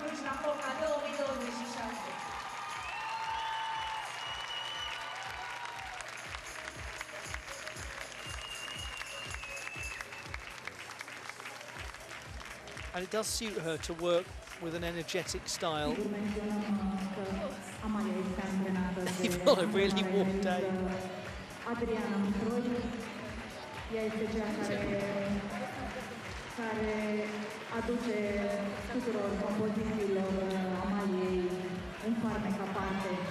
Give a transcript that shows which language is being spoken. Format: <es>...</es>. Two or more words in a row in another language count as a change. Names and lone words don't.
<en>And it does suit her to work with an energetic style. Even on a really warm day.</en> <ro>Andreea Verdes, ea este cea care aduce tuturor compozițiilor Amaliei un farmec aparte.</ro>